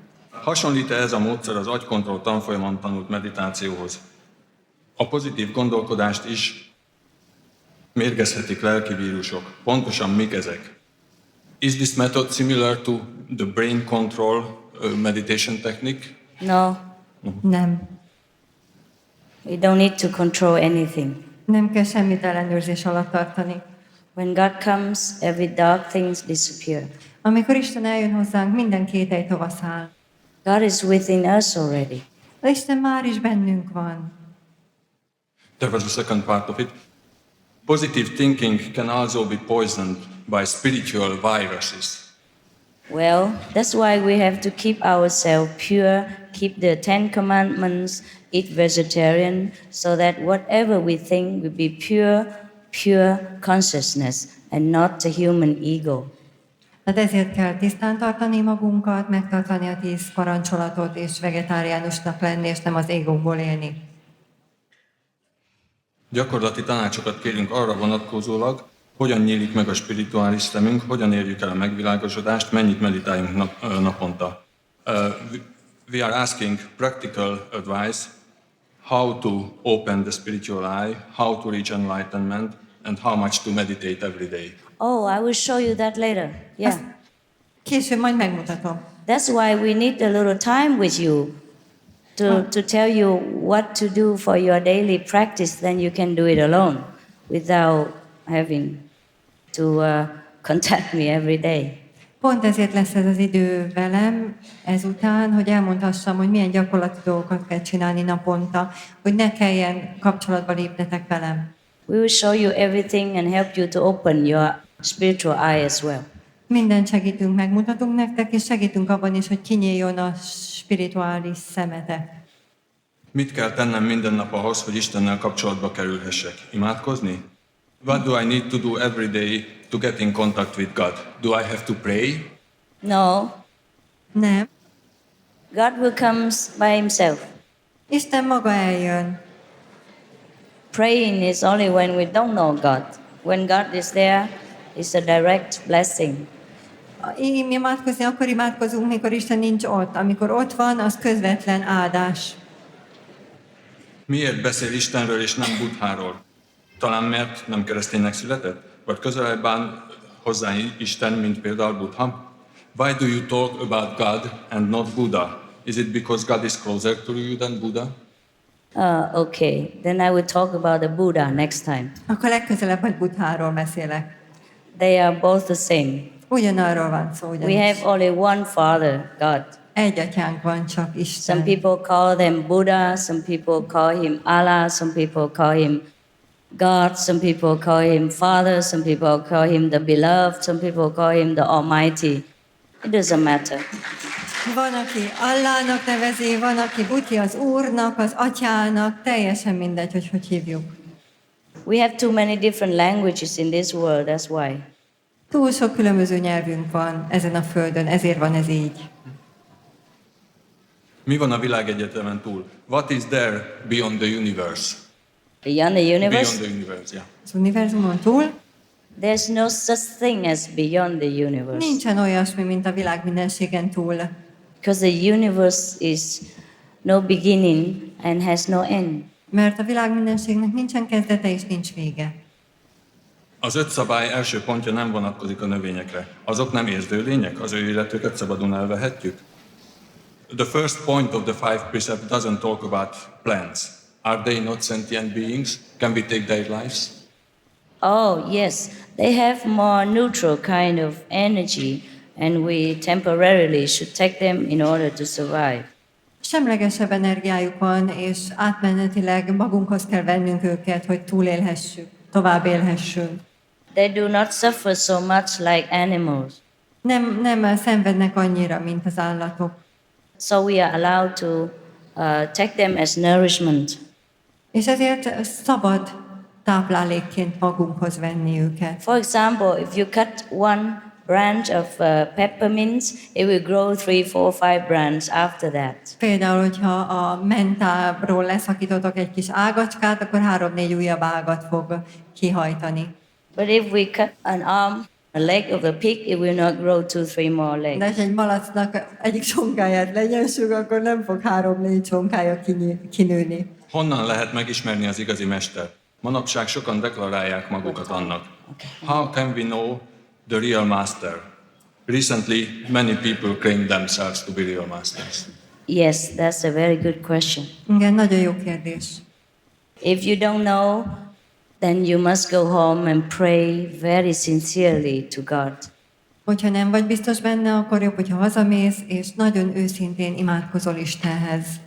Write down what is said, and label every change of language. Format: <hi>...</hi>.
<hu>Hasonlít-e ez a módszer az agykontroll tanfolyamon tanult meditációhoz? A pozitív gondolkodást is mérgezhetik lelki vírusok. Pontosan mik ezek?</hu> <en>Is this method similar to the brain control meditation technique? No,</en> <hu>Nem.</hu> <en>we don't need to control anything.</en> <hu>Nem kell semmit ellenőrzés alatt tartani.</hu> <en>When God comes, every dark things disappear.</en> <hu>Amikor Isten eljön hozzánk, minden kételj tovaszáll.</hu> <en>God is within us already.</en> <hu>De Isten már is bennünk van.</hu> <en>There was a second part of it. Positive thinking can also be poisoned by spiritual viruses. Well, that's why we have to keep ourselves pure, keep the 10 Commandments, eat vegetarian, so that whatever we think will be pure consciousness and not the human ego.</en> <hu>Hát ezért kell tisztán tartani magunkat, megtartani a 10 parancsolatot, és vegetáriánusnak lenni, és nem az égóból élni. Gyakorlati tanácsokat kérünk arra vonatkozólag, hogyan nyílik meg a spirituális szemünk, hogyan érjük el a megvilágosodást, mennyit meditáljunk naponta.</hu> <en>We are asking practical advice, how to open the spiritual eye, how to reach enlightenment, and how much to meditate every day. Oh, I will show you that later. Yeah.</en> <hu>Később majd megmutatom.</hu> <en>That's why we need a little time with you to tell you what to do for your daily practice. Then you can do it alone without having to contact me every day.</en> <hu>Pont ezért lesz ez az idő velem ezután, hogy elmondhassam, hogy milyen gyakorlati dolgokat kell csinálni naponta, hogy ne kelljen kapcsolatba lépnetek velem.</hu> <en>We will show you everything and help you to open your spiritual eye as well.</en> <hu>Mindent segítünk, megmutatunk nektek, és segítünk abban is, hogy kinyíljon a spirituális szemetek. Mit kell tennem minden nap ahhoz, hogy Istennel kapcsolatba kerülhessek? Imádkozni?</hu> <en>What do I need to do every day to get in contact with God? Do I have to pray? No,</en> <hu>Nem.</hu> <en>God will come by himself.</en> <hu>Isten maga eljön.</hu> <en>Praying is only when we don't know God. When God is there, it's a direct blessing.</en> <hu>Imádkozni akkor imádkozunk, mikor Isten nincs ott. Amikor ott van, az közvetlen áldás. Miért beszél Istenről és nem Buddháról? Talán mert nem kereszténynek született? Vagy közelebb áll hozzá Isten, mint például Buddha?</hu> <en>Why do you talk about God and not Buddha? Is it because God is closer to you than Buddha? Okay, then I will talk about the Buddha next time.</en> <hu>Akkor legközelebb majd Buddháról beszélek.</hu> <en>They are both the same.</en> <hu>Ugyanarról van szó,</hu> <en>We</en> <hu>ugyanis.</hu> <en>have only one Father, God.</en> <hu>Egy atyánk van, csak Isten.</hu> <en>Some people call them Buddha, some people call him Allah, some people call him God, some people call him Father, some people call him the Beloved, some people call him the Almighty. It doesn't matter.</en> <hu>Van, aki Allahnak nevezi, van, aki Buti az Úrnak, az Atyának, teljesen mindegy, hogy hívjuk.</hu> <en>We have too many different languages in this world, that's why.</en> <hu>Túl sok különböző nyelvünk van ezen a földön, ezért van ez így. Mi van a világegyetemen túl?</hu> <en>What is there beyond the universe? Beyond the universe, Beyond the universe, yeah.</en> <hu>Az univerzumon túl</hu> <en>there's no such thing as beyond the universe.</en> <hu>nincsen olyasmi, mint a világ mindenségen túl.</hu> <en>Because the universe is no beginning and has no end.</en> <hu>Mert a világ mindenségnek nincsen kezdete és nincs vége. Az 5 szabály első pontja nem vonatkozik a növényekre. Azok nem érző lények, az ő életüket szabadon elvehetjük.</hu> <en>The first point of the 5 precepts doesn't talk about plants. Are they not sentient beings? Can we take their lives? Oh, yes, they have more neutral kind of energy, and we temporarily should take them in order to survive.</en> <hu>Semlegesebb energiájuk van, és átmenetileg magunkhoz kell vennünk őket, hogy túlélhessük, tovább élhessünk.</hu> <en>They do not suffer so much like animals.</en> <hu>Nem szenvednek annyira, mint az állatok.</hu> <en>So we are allowed to take them as nourishment.</en> <hu>És ezért szabad táplálékként magunkhoz venni őket.</hu> <en>For example, if you cut one branch of peppermints, it will grow 3, 4, 5 branches after that.</en> <hu>Például, hogyha a mentából leszakítotok egy kis ágacskát, akkor 3-4 újabb ágat fog kihajtani.</hu> <en>But if we cut an arm, a leg of a pig, it will not grow 2, 3 more</en> <hu>De</hu> <en>legs.</en> <hu>ha egy malacnak egyik sonkáját lenyessük, akkor nem fog 3-4 sonkája kinőni. Honnan lehet megismerni az igazi mestert? Manapság sokan deklarálják magukat annak.</hu> <en>How can we know the real master? Recently, many people claim themselves to be real masters. Yes, that's a very good question.</en> <hu>Igen, nagyon jó kérdés.</hu> <en>If you don't know, then you must go home and pray very sincerely to God.</en> <hu>Hogyha nem vagy biztos benne, akkor jobb, hogyha hazamész, és nagyon őszintén imádkozol Istenhez.</hu>